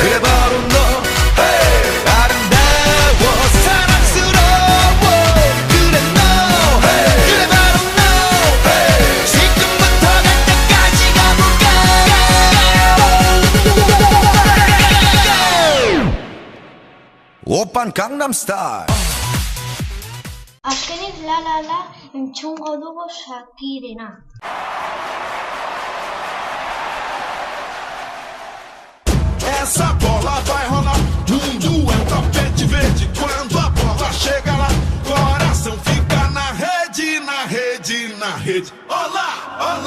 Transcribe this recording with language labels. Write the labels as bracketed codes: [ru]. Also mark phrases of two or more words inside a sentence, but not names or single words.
[ko] 그래 바로 너 hey. 아름다워 사랑스러워 그래 너 hey. 그래 바로 너 hey. 지금부터 갈 때까지 가볼까 오빤 강남스타일 [eu] azkenik la la la entzungo dugu Shakirena. [pt] Essa bola vai rolar, mundo é um tapete verde. Quando a bola chega lá, coração fica na rede, na rede, na rede. Olá, olá.